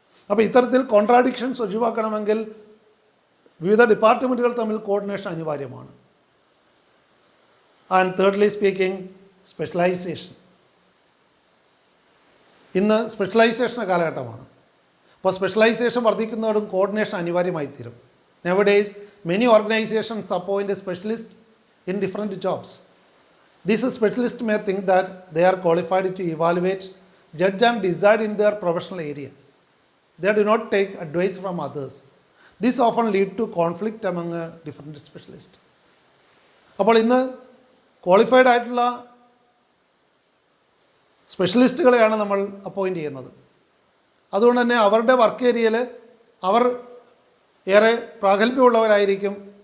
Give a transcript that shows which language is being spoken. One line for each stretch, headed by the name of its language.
Malayalam: അപ്പോൾ ഇത്തരത്തിൽ കോൺട്രാഡിക്ഷൻസ് ഒഴിവാക്കണമെങ്കിൽ വിവിധ ഡിപ്പാർട്ട്മെൻറ്റുകൾ തമ്മിൽ കോർഡിനേഷൻ അനിവാര്യമാണ്.
English: And thirdly speaking, specialization.
Malayalam: ഇന്ന് സ്പെഷ്യലൈസേഷൻ്റെ കാലഘട്ടമാണ്. അപ്പോൾ സ്പെഷ്യലൈസേഷൻ വർദ്ധിക്കുന്നതോടും കോർഡിനേഷൻ അനിവാര്യമായി തീരും.
English: Nowadays, many organizations appoint a specialist in different jobs. These specialists may think that they are qualified to evaluate, judge and decide in their professional area. They do not take advice from others. This often leads to conflict among different specialists.
Malayalam: അപ്പോൾ ഇന്ന് qualified ആയിട്ടുള്ള സ്പെഷ്യലിസ്റ്റുകളെയാണ് നമ്മൾ appoint ചെയ്യുന്നത്. അതുകൊണ്ട് തന്നെ അവരുടെ work ഏരിയയിൽ അവർ ഏറെ പ്രാഗൽഭ്യമുള്ളവരായിരിക്കും.